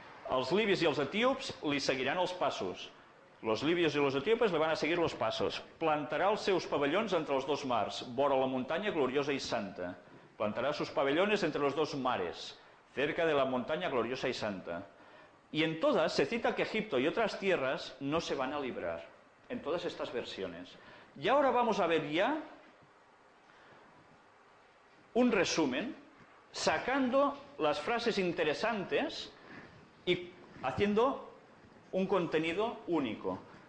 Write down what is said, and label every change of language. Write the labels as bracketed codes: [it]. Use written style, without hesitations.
[ca] Els libis i els etíops li seguiran els passos. [es] Los libios y los etíopes le van a seguir los pasos. [ca] Plantará els seus pabellons entre els dos mars, vora la muntanya gloriosa y santa. [es] Plantará sus pabellones entre los dos mares, cerca de la montaña gloriosa y santa. Y en todas se cita que Egipto y otras tierras no se van a librar, en todas estas versiones. Y ahora vamos a ver ya un resumen, sacando las frases interesantes y haciendo un contenido único.